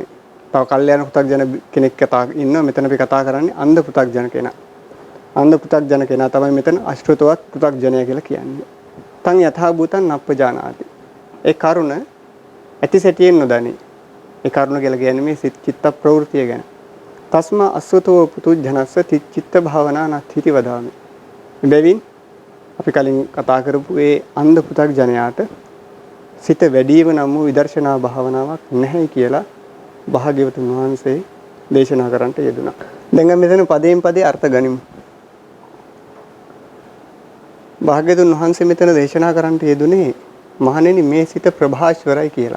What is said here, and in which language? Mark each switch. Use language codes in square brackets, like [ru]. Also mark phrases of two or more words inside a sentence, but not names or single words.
[si] තව කල්යාණ පුතග්ජන කෙනෙක් කතා ඉන්නවා. මෙතන අපි කතා කරන්නේ අන්ධ පුතග්ජන කෙනා. අන්ධ පුතග්ජන කෙනා තමයි මෙතන අශෘතවත් පුතග්ජනය කියලා කියන්නේ. [pi] තං යථා භූතං නප්පජානාති. [si] ඒ කරුණ ඇති සැටියෙන් නොදනි. ඒ කරුණ කියලා කියන්නේ මේ චිත්ත ප්‍රවෘතිය ගැන. [pi] තස්මා අසුතෝ පුතුජනස්ස චිත්ත භාවනා නත්ථිති වදාමි. [si] බැවින් අපි කලින් කතා කරපු ඒ අන්ධ පුතග්ජනයාට සිත වැඩිම නම් වූ විදර්ශනා භාවනාවක් නැහැ කියලා භාග්‍යවතුන් වහන්සේ දේශනා කරන්නට යෙදුණා. දැන් මෙතන පදයෙන් පදේ අර්ථ ගනිමු. භාග්‍යවතුන් වහන්සේ මෙතන දේශනා කරන්නට යෙදුනේ මහණෙනි මේ සිත ප්‍රභාස්වරයි කියලා.